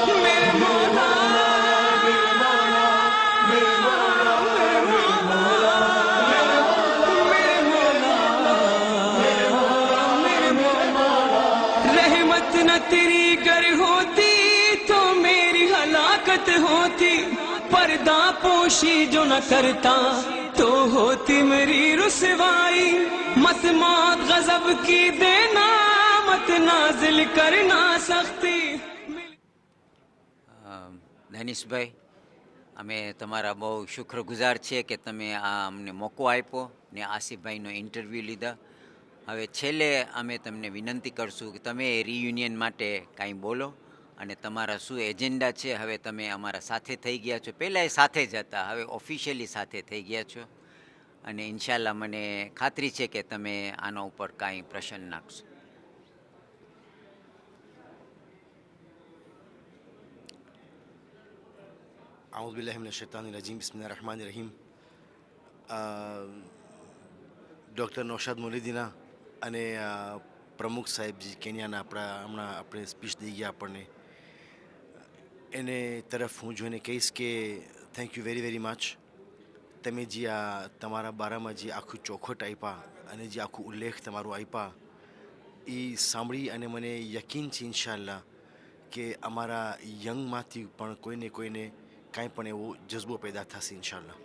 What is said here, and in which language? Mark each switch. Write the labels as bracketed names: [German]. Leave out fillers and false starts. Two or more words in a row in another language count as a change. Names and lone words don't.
[Urdu] میرے مولا رحمت نہ تیری گر ہوتی تو میری ہلاکت ہوتی پردہ پوشی جو نہ کرتا تو ہوتی میری رسوائی مت موت غضب کی دینا مت نازل کرنا سختی [Gujarati] ધનીશભાઈ, અમે તમારા બહુ શુક્રગુજાર છીએ કે તમે આ અમને મોકો આપ્યો ને આસિફભાઈનો ઇન્ટરવ્યૂ લીધા. હવે છેલ્લે અમે તમને વિનંતી કરશું કે તમે રિયુનિયન માટે કાંઈ બોલો અને તમારા શું એજન્ડા છે. હવે તમે અમારા સાથે થઈ ગયા છો, પહેલાં સાથે જ હતા, હવે ઓફિશિયલી સાથે થઈ ગયા છો અને ઇન્શાલ્લાહ મને ખાતરી છે કે તમે આના ઉપર કાંઈ પ્રશ્ન નાખશો. [Arabic] أعوذ بالله من الشيطان الرجيم بسم الله الرحمن الرحيم. [Gujarati] ડૉક્ટર નૌશાદ મોલીદીના અને પ્રમુખ સાહેબજી કેન્યાના હમણાં આપણે સ્પીચ દઈ ગયા આપણને, એને તરફ હું જોઈને કહીશ કે [English] thank you very very much. [Gujarati] તમે જે આ તમારા બારામાં જે આખું ચોખવટ આપ્યા અને જે આખું ઉલ્લેખ તમારું આપ્યા એ સાંભળી અને મને યકીન છે ઇન્શાલ્લાહ કે અમારા યંગમાંથી પણ કોઈને કાંઈ પણ એવો જજ્બો પેદા થશે ઇન્શાલ્લાહ.